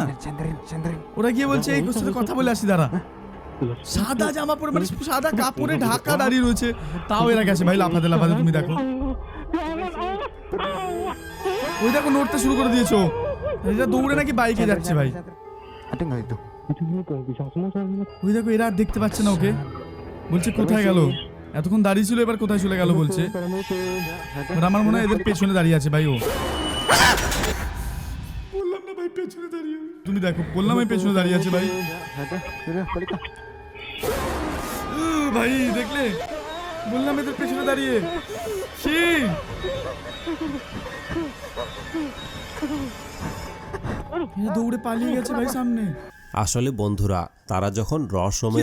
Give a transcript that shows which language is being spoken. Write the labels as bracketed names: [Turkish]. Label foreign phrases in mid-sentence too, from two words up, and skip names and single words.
[Bangla] ওরা গিয়ে বলছে এই সাথে কথা বলে আসি দাঁড়া। সাদা জামা পরে, মানে সাদা কাপড়ে ঢাকা দাঁড়িয়ে রয়েছে, তাও এরা গেছে ভাই লাফাতে লাফাতে। তুমি দেখো, ওই দেখো নড়তে শুরু করে দিয়েছো। এটা দৌড়ে নাকি বাইকে যাচ্ছে ভাই। [Indonesian] Ada nggak itu? [Bangla] ওই দেখো এরা আর দেখতে পাচ্ছে না ওকে, বলছে কোথায় গেল, এতক্ষণ দাঁড়িয়ে ছিল এবার কোথায় চলে গেল বলছে। আর আমার মনে হয় এদের পেছনে দাঁড়িয়ে আছে ভাই ও। বললাম না ভাই পেছনে দাঁড়িয়ে, তুমি দেখো বললাম আমি পেছনে দাঁড়িয়ে আছে ভাই। [Indonesian] Ada, sudah balik ah. [Bangla] ভাই দেখলে, বললাম এদের পেছনে দাঁড়িয়ে। ছি! এরা দৌড়ে পালিয়ে গেছে ভাই সামনে। আসলে বন্ধুরা, তারা যখন রহস্যময়